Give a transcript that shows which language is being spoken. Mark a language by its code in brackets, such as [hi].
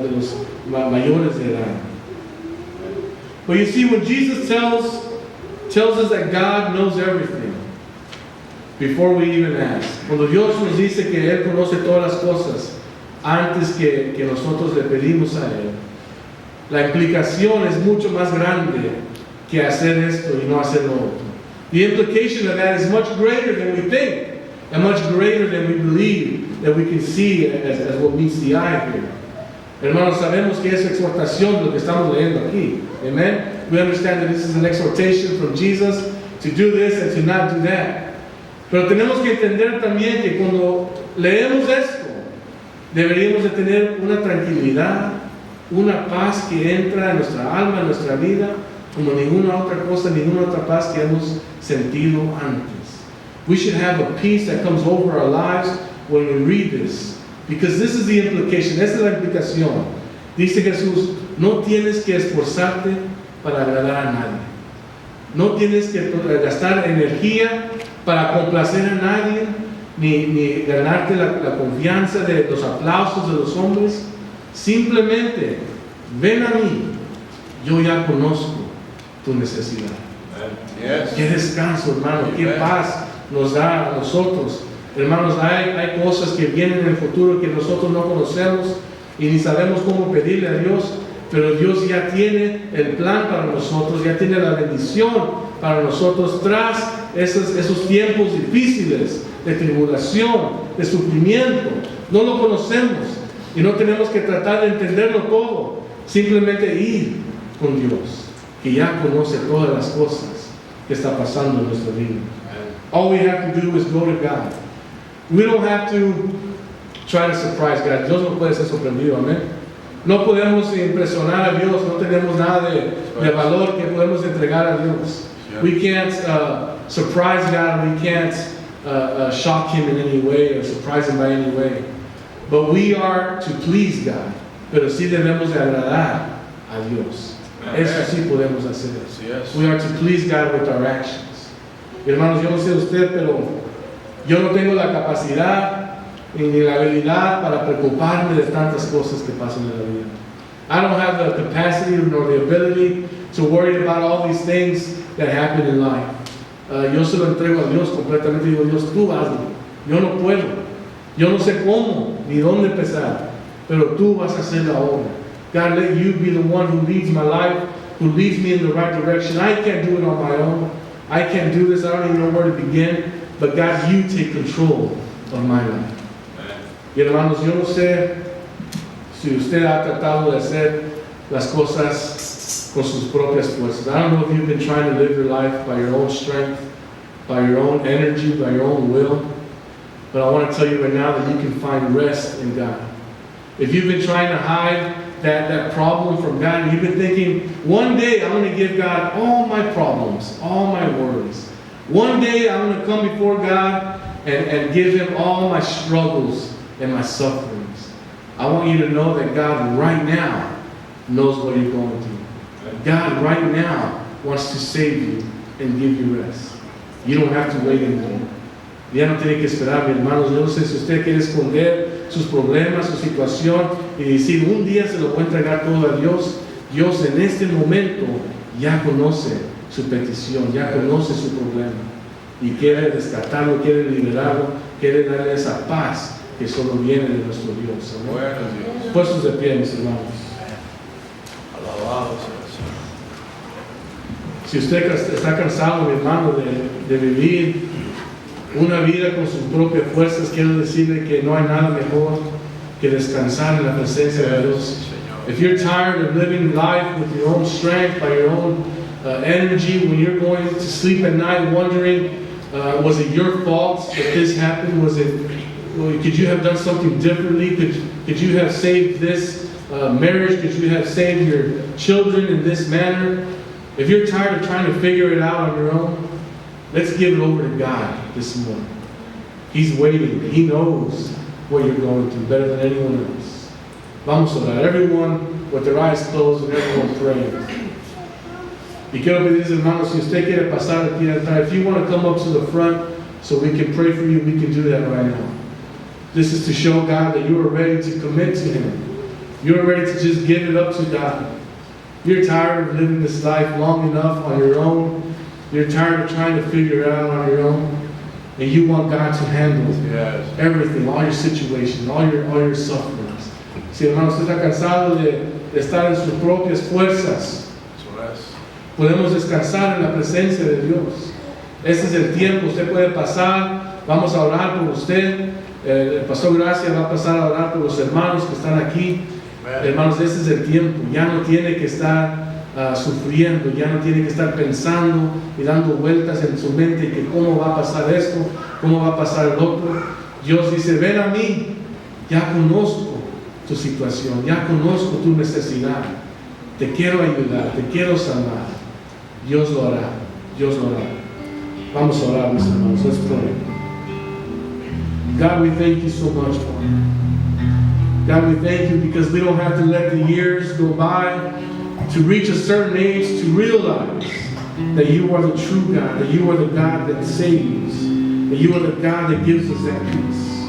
[es] De los mayores de edad. [en] But you see, when Jesus tells us that God knows everything before we even ask, [es] cuando Dios nos dice que Él conoce todas las cosas antes que nosotros le pedimos a Él, la implicación es mucho más grande que hacer esto y no hacer lo otro. [en] The implication of that is much greater than we think, and much greater than we believe, that we can see as what meets the eye here. [es] Hermanos, sabemos que es exhortación lo que estamos leyendo aquí. [en] Amen? We understand that this is an exhortation from Jesus to do this and to not do that. [es] Pero tenemos que entender también que cuando leemos esto, deberíamos de tener una tranquilidad, una paz que entra en nuestra alma, en nuestra vida, como ninguna otra cosa, ninguna otra paz que hemos sentido antes. [en] We should have a peace that comes over our lives when we read this. Because this is the implication, [es] esta es la implicación. Dice Jesús, no tienes que esforzarte para agradar a nadie. No tienes que gastar energía para complacer a nadie, ni ganarte la confianza de los aplausos de los hombres. Simplemente, ven a mí, yo ya conozco tu necesidad. [en] Yes. [es] Qué descanso, hermano, qué paz nos da a nosotros. Hermanos, hay cosas que vienen en el futuro que nosotros no conocemos y ni sabemos cómo pedirle a Dios, pero Dios ya tiene el plan para nosotros, ya tiene la bendición para nosotros tras esos tiempos difíciles de tribulación, de sufrimiento. No lo conocemos y no tenemos que tratar de entenderlo todo, simplemente ir con Dios, que ya conoce todas las cosas que está pasando en nuestra vida. [en] All we have to do is go to God. We don't have to try to surprise God. [es] Dios no puede ser sorprendido, amén. No podemos impresionar a Dios, no tenemos nada de valor que podemos entregar a Dios. [en] We can't surprise God, we can't shock Him in any way or surprise Him by any way. But we are to please God. [es] Pero sí debemos de agradar a Dios. Eso sí podemos hacer. [en] We are to please God with our actions. [es] Y hermanos, yo no sé usted, pero yo no tengo la capacidad ni la habilidad para preocuparme de tantas cosas que pasan en la vida. [en] I don't have the capacity nor the ability to worry about all these things that happen in life. [es] Yo se lo entrego a Dios completamente. Digo, Dios, tú hazlo. Yo no puedo. Yo no sé cómo ni dónde empezar, pero tú vas a hacer la obra. [en] God, let you be the one who leads my life, who leads me in the right direction. I can't do it on my own. I can't do this. I don't even know where to begin. But God, you take control of my life. Y hermanos, yo no sé si usted ha tratado de hacer las cosas con sus propias fuerzas. I don't know if you've been trying to live your life by your own strength, by your own energy, by your own will. But I want to tell you right now that you can find rest in God. If you've been trying to hide that problem from God, and you've been thinking, one day I'm going to give God all my problems, all my worries. One day I'm going to come before God and give Him all my struggles and my sufferings. I want you to know that God right now knows what you're going through. God right now wants to save you and give you rest. You don't have to wait anymore. [es] Ya no tiene que esperar, mi hermanos. Yo no sé si usted quiere esconder sus problemas, su situación y decir, un día se lo voy a entregar todo a Dios. Dios en este momento ya conoce su petición, ya conoce su problema y quiere rescatarlo, quiere liberarlo, quiere darle esa paz que solo viene de nuestro Dios. ¿No? Puestos de pie, mis hermanos. Alabado sea el Señor. Si usted está cansado, mi hermano, de vivir una vida con sus propias fuerzas, quiero decirle que no hay nada mejor que descansar en la presencia de Dios. [en] If you're tired of living life with your own strength, by your own energy, when you're going to sleep at night wondering, was it your fault that this happened? Could you have done something differently? Could you have saved this marriage? Could you have saved your children in this manner? If you're tired of trying to figure it out on your own, let's give it over to God this morning. He's waiting. He knows what you're going through better than anyone else. [es] Vamos a orar. [en] Everyone with their eyes closed and everyone praying. [es] Y quiero pedirles, hermanos, si usted quiere pasar aquí atrás, [en] if you want to come up to the front so we can pray for you, we can do that right now. This is to show God that you are ready to commit to Him. You're ready to just give it up to God. You're tired of living this life long enough on your own. You're tired of trying to figure it out on your own. And you want God to handle everything, all your situations, all your sufferings. [es] Si hermano, usted está cansado de estar en sus propias fuerzas, podemos descansar en la presencia de Dios. Este es el tiempo, usted puede pasar, vamos a orar por usted. El pastor Gracia va a pasar a orar por los hermanos que están aquí. Hermanos, este es el tiempo. Ya no tiene que estar sufriendo, ya no tiene que estar pensando y dando vueltas en su mente que cómo va a pasar esto, cómo va a pasar el otro. Dios dice, ven a mí, ya conozco tu situación, ya conozco tu necesidad. Te quiero ayudar, te quiero sanar. Dios lo hará, Dios lo hará. Vamos a orar, mis hermanos, [en] let's pray. God, we thank you so much for it. God, we thank you because we don't have to let the years go by to reach a certain age to realize that you are the true God, that you are the God that saves, that you are the God that gives us that peace.